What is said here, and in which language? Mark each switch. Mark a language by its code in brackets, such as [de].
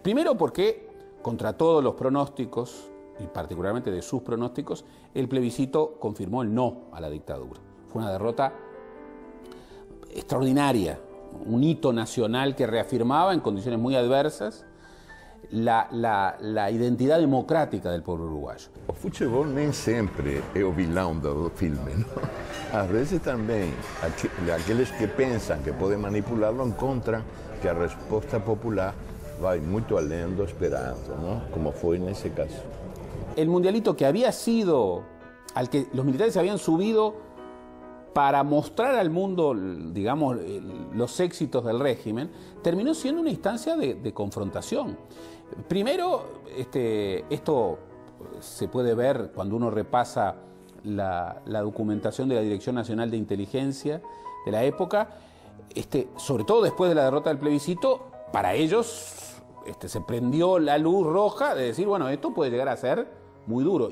[es] Primero porque, contra todos los pronósticos, y particularmente de sus pronósticos, el plebiscito confirmó el no a la dictadura. Fue una derrota extraordinaria, un hito nacional que reafirmaba en condiciones muy adversas la [pt] identidade [es] democrática del [pt] povo uruguaio. O futebol nem sempre é o vilão do filme, não? Às vezes também aqueles que pensam que podem manipulá-lo encontram que a resposta popular vai muito além do esperado, não? Como foi nesse caso. [es] El mundialito que había sido, al que los militares se habían subido para mostrar al mundo, digamos, los éxitos del régimen, terminó siendo una instancia de confrontación. Primero, esto se puede ver cuando uno repasa la documentación de la Dirección Nacional de Inteligencia de la época, sobre todo después de la derrota del plebiscito, para ellos se prendió la luz roja de decir, bueno, esto puede llegar a ser muy duro.